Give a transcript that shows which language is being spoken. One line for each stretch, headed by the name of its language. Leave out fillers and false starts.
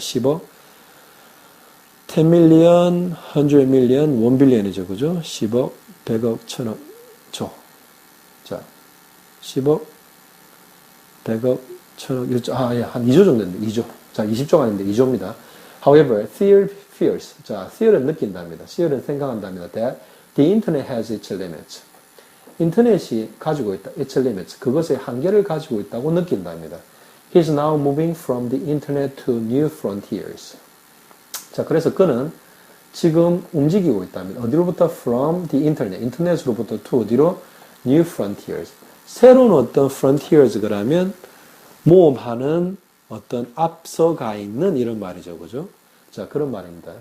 Korean: 10억,
English: 10 million, 100 million, 1 billion
Korean: 이죠, 그죠? 10억, 100억, 1000억, 조. 자, 10억, 100억, 1000억, 1조, 예, 한 2조 정도 됩니다. 2조. 자, 20조가 아닌데 2조입니다.
English: However, Thiel fears.
Korean: 자, Thiel은 느낀답니다. Thiel은 생각한답니다.
English: That the internet has its limits.
Korean: 인터넷이 가지고 있다.
English: its limits.
Korean: 그것의 한계를 가지고 있다고 느낀답니다.
English: He is now moving from the internet to new frontiers.
Korean: 자, 그래서 그는 지금 움직이고 있답니다. 어디로부터?
English: From the internet.
Korean: 인터넷으로부터 to 어디로?
English: New frontiers.
Korean: 새로운 어떤 frontiers가 라면 모험하는 어떤 앞서가 있는 이런 말이죠. 그죠? 자, 그런 말입니다.